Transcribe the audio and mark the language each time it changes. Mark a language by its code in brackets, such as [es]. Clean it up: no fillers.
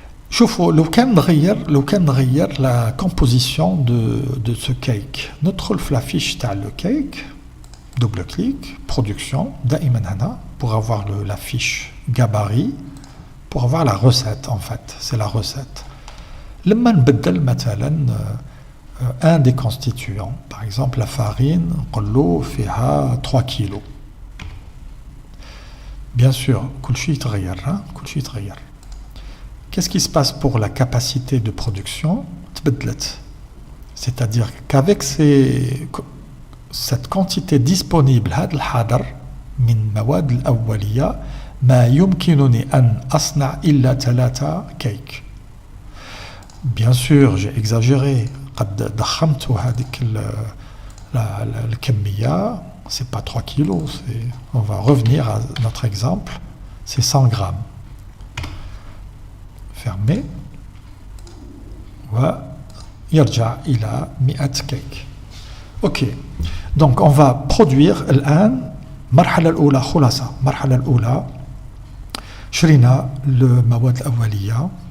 [ar] شوفوا لو كان نغير [fr] لا كومبوزيسيون دو سو كيك [ar] ندخل في [fr] لافيش تاع لو كيك double clic production دائما هنا pour avoir la fiche gabarit pour avoir la recette en fait c'est la recette. [ar] لما نبدل مثلا [fr] un des constituants par exemple la farine [ar] نقول له فيها 3 كيلو [fr] bien sûr [ar] كل شيء يتغير. [fr] Qu'est-ce qui se passe pour la capacité de production? [ar] تبدلت. [fr] C'est-à-dire qu'avec cette quantité disponible [ar] هذا الحاضر من مواد الأولية ما يمكنني أن أصنع إلا 3 كيك. [fr] Bien sûr j'ai exagéré [ar] قد ضخمت هذيك الكمية [fr] c'est pas 3 kilos on va revenir à notre exemple c'est 100 grammes fermé [ar] ويرجع إلى 100 كيك. [fr] Ok, donc on va produire [ar] الآن المرحلة الأولى خلاصة. المرحلة الأولى شرينا المواد الأولية.